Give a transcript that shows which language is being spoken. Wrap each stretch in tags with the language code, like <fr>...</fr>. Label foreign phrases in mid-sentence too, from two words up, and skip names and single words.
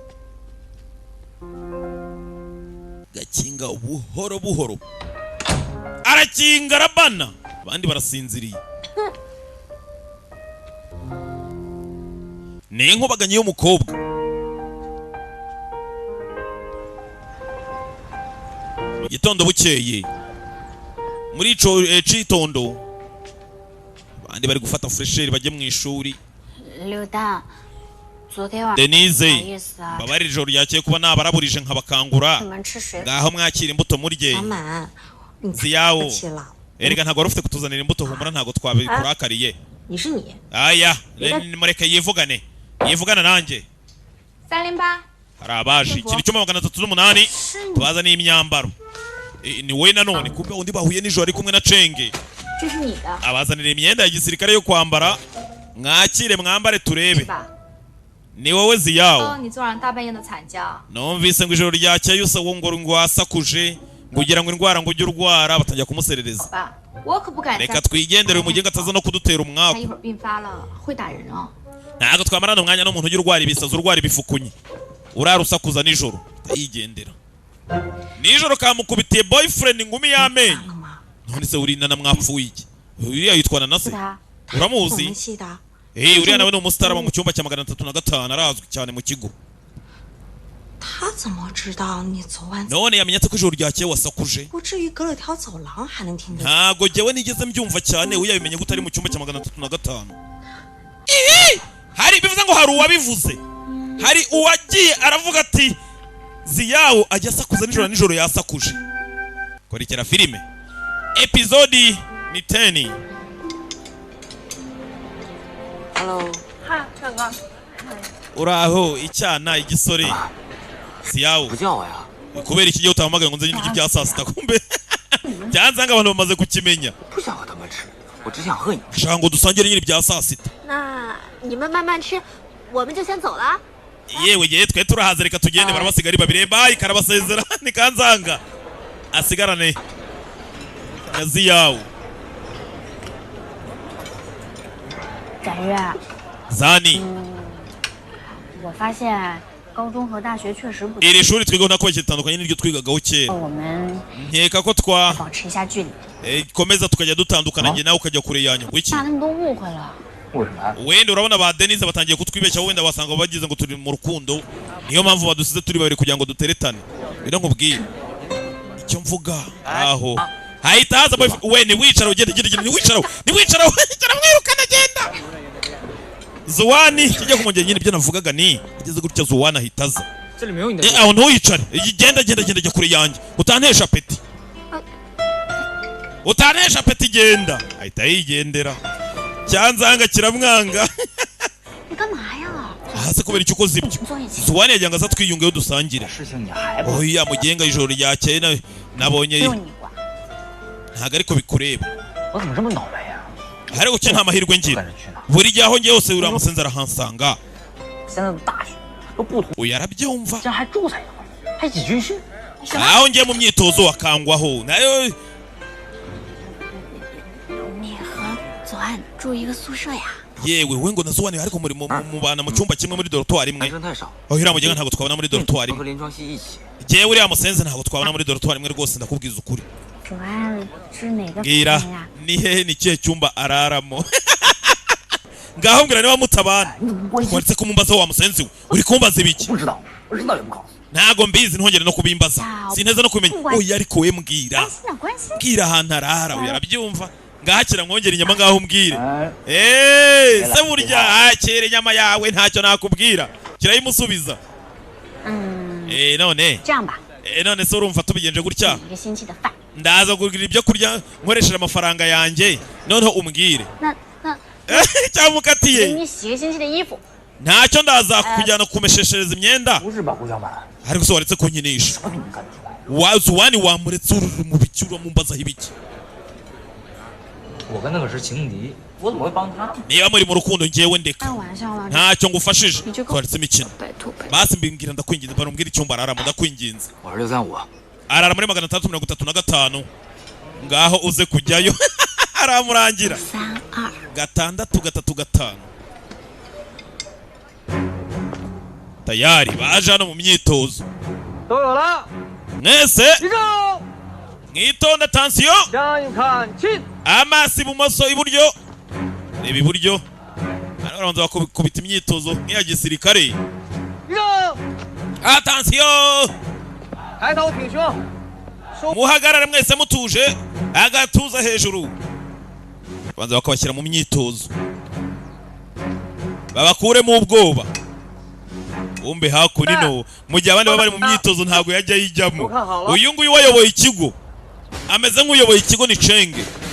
<rw>gakinga buhoro buhoro arakinga arabana abandi barasinziriye ni inkubaganye y'umukobwa mu gitondo bukeye muri ico citondo abandi bari gufata fresheri bajye mu ishuri</rw> <zh>刘丹，昨天晚上 Denise 不好意思啊，</zh> <rw>babari ijoro ryakeye kuba nabaraburije nkabakangura</rw> <zh>你们吃水果。</zh> <rw>ngaho mwakira imbuto murye</rw> <zh>满满，你太 ziyawo 客气了。</zh> <rw>erega ntago warufite kutuzanira imbuto humura ntago twabikurakariye</rw> <zh>你是你，</zh> <rw>aya mureke yivugane nanjye</rw> <zh>308，</zh> <rw>hari abaje ikintu cyuma 308 tubazaniye imyambaro ni wowe nanone kumbe undi bahuye nijoro ari kumwe na Chenge</rw> <zh>这是你的，</zh> <rw>abazanira imyenda ya gisirikare yo kwambara mwakire mwambare turebe</rw> <zh>是吧？</zh> <rw>ni wowe ziyawo</rw> <zh>哦，你昨晚大半夜的惨叫，</zh> <rw>numvise ngo ijoro ryakeye usa ngo wasakuje ngo ugira ngo indwara ngo ujye urwara batangira kumuserereza</rw> <zh>爸，我可不敢</zh> <rw>reka</rw> <zh>再，</zh> <rw>twigendere uyu mugenga ataza no kudutera</rw> <zh>他</zh> <rw>umwaku</rw> <zh>一会儿病发了会打人哦。</zh> <rw>ntabwo twamarana umwanya n'umuntu ujya urwara ibisazi urwara ibifukunyi urara usakuza nijoro yigendera nijoro kamukubitiye boyfriend ingumi y'amenyo</rw> <zh>了吗？</zh> <rw>none se urinana mwapfuye iki uriya yitwana na</rw> <zh>是</zh> <rw>se</rw> <zh>他，我们</zh> <rw>uramuzi</rw> <zh>系的。</zh> <rw>uriya nawe ni umusitari mu cyumba cya 305 arazwi cyane mu kigo</rw> <zh>他怎么知道你昨晚</zh> <rw>none yamenyetse ko ijoro ryakeye wasakuje</rw> <zh>不至于隔了条走廊还能听得见？</zh> <rw>ntago jyewe nigeze mbyumva cyane uyabimenye ko utari mu cyumba cya 305 hari bivuze ngo hari uwabivuze hari uwagiye aravuga ati ziyawo ajya asakuza nijoro yasakuje kurikira filime episode ni 10</rw> <zh>Hello，嗨，大哥，</zh> <rw>uraho icyana igisore ziyawo</rw> <zh>不叫我呀？</zh> <rw>kubera iki gihe utahamagaye ngo nze n'ibyo bya saa sita kumbe byanzanga abantu bamaze kukimenya</rw> <zh>不想和他们吃，我只想和你。</zh> <rw>shaka ngo dusangire nyine ibya saa sita</rw> <zh>那你们慢慢吃，我们就先走了。</zh> <rw>yewe yewe twe turahaza reka tugende barabasiga ari babiri bayi karabasezera nikanzanga asigarane na ziyawo</rw> <zh>展月， zani 我发现高中和大学确实不同，</zh> <rw>iri shuri twigaho nako kitandukanye n'iryo twigagaho kera</rw> <zh>我们</zh> <rw>nkeka ko</rw> <zh>保持一下距离，</zh> <rw>komeza tukajya dutandukana njye nawe ukajya kure yanyu ngo iki</rw> <zh>怕他们都误会了。为什么？</zh> <rw>wenda urabona ba Denise batangiye kutwibeshya wenda wasanga bagize ngo turi mu rukundo niyo mpamvu badusize turi babiri kugira ngo duteretane bira nkubwire icyo mvuga aho hahita haza we ni wicara ugenda ni wicara mwirukana genda Zuwani kijya kumugenya nyine ibyo navugaga ni ageze gutya Zuwani ahita aza</rw> <zh>这里没有你的。</zh> <rw>aho ntuyicare genda jya kure yanjye utantesha peti genda ahita yigendera cyanzanga kiramwanga</rw> <zh>你干嘛呀？</zh> <rw>hasi kubera icyo ukoze ibyo</rw> <zh>坐一起。</zh> <rw>Zuwani yagira ngo aza twiyungeyo dusangire</rw> <zh>事情你还不？</zh> <rw>oya mugenga ijoro ryakeye nabonye</rw> <zh>只有你管。</zh> <rw>ntago ariko bikureba</rw> <zh>我怎么这么倒霉呀？</zh> <rw>ariko cyo nta mahirwe</rw> <zh>不</zh> <rw>ngira</rw> <zh>跟着去哪？</zh> <rw>buri gihe aho ngiye hose uriya musenzi arahansanga</rw> <zh>现在的大学都不同，</zh> <rw>uyu arabyumva</rw> <zh>竟然还住在一块儿，还一起军训。</zh> <rw>aho ngiye mu myitozo akangwaho nayo</rw> <zh>你和左岸住一个宿舍呀？</zh> <rw>yewe we ngo na Zuwani ariko muri mubana mu cyumba kimwe muri dorotwari imwe</rw> <zh>男生太少，</zh> <rw>aho uriya mugenga ntabwo twabona muri dorotwari</rw> <zh>和</zh> <rw>imwe</rw> <zh>林庄熙一起。</zh> <rw>jewe uriya musenzi ntabwo twabona muri dorotwari imwe rwose ndakubwiza ukuri</rw> <zh>左岸是哪个房</zh> <rw>mbwira</rw> <zh>间呀？</zh> <rw>ni hehe ni kihe cyumba araramo ngaho mbwira niba mutabana waretse kumumbaza wa musenzi we uri kumbaza ibiki</rw> <zh>不知道，我知道也不告诉。</zh> <rw>ntago mbizi ntongere no kubimbaza sineza no kumenya oya ariko we mbwira</rw> <zh>关心点关心。</zh> <rw>mbwira ahantu arara uyu arabyumva ngahakira mwongera inyama ngaho umbwire se burya akira inyama yawe ntacyo nakubwira kirayimusubiza none</rw> <zh>这样吧，</zh> <rw>none se urumva tubigenje gutya</rw> <zh>一个星期的饭。</zh> <rw>ndaza kugura ibyo kurya nkoresheje amafaranga yanjye noneho umbwire</rw> <zh>那</zh> <rw>cyamukatiye</rw> <zh>给你洗个星期的衣服。</zh> <rw>ntacyo ndaza kujyana kumesheshereza imyenda</rw> <zh>不是吧，顾小满？</zh> <rw>ariko se waretse kunkinisha</rw> <zh>我比你干得出来。</zh> <rw>wazuwani wamuretse ururi mu biciro mumbazaho ibiki</rw> <zh>我跟那个是情敌，我怎么会帮他呢？</zh> <rw>niba muri mu rukundo ngewe ndeka</rw> <zh>开玩笑啦，</zh> <rw>ntacyo ngufashije</rw> <zh>你这个</zh> <rw>twaretse imikino</rw> <zh>拜托拜托。</zh> <rw>basi mbimbwira ndakwinginze barumbwira icyumba araramo ndakwinginze</rw> <zh>我是635，</zh> <rw>arara muri 335 ngaho uze kujyayo aramurangira</rw> <zh>3、2。</zh> <rw>6-3-5 tayari baje hano mu myitozo</rw> <zh>都有了，</zh> <rw>mwese</rw> <zh>立正，</zh> <rw>mwitonda tansiyo</rw> <zh>向右看齐，</zh> <rw>amaso ibumoso iburyo reba iburyo hano barabanza bakubita imyitozo nk'iya gisirikare</rw> <zh>立正，</zh> <rw>atansiyo</rw> <zh>抬头挺胸，收</zh> <rw>muhagarare mwese mutuje agatuza hejuru banza bakabashyira mu myitozo babakuremo ubwoba umbe hakunino mu gihe abandi baba bari mu myitozo ntabwo yajya yijyamo uyu nguyu wayoboye ikigo ameze nk'uyoboye ikigo ni Chenge</rw>